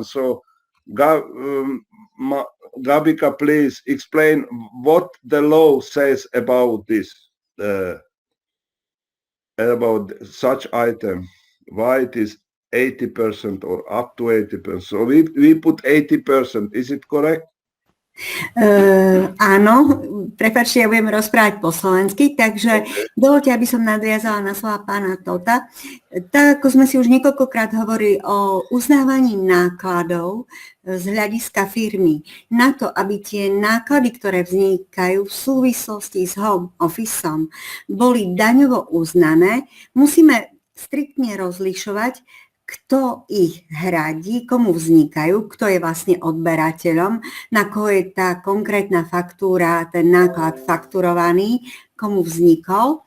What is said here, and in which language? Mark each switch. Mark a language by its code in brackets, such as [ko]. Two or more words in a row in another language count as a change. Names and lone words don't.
[en] So Gabika, please explain what the law says about this, about such item, why it is 80% or up to 80%. So we put 80%. Is it correct? [sk] Áno, prepáčte, ja budem rozprávať po slovensky, takže dovoľte, aby som nadviazala na slova pána Tota. Tak, ako sme si už niekoľkokrát hovorili o uznávaní nákladov z hľadiska firmy, na to, aby tie náklady, ktoré vznikajú v súvislosti s [en] home officeom, [sk] boli daňovo uznané, musíme striktne rozlišovať, kto ich hradí, komu vznikajú, kto je vlastne odberateľom, na koho je tá konkrétna faktúra, ten náklad fakturovaný, komu vznikol.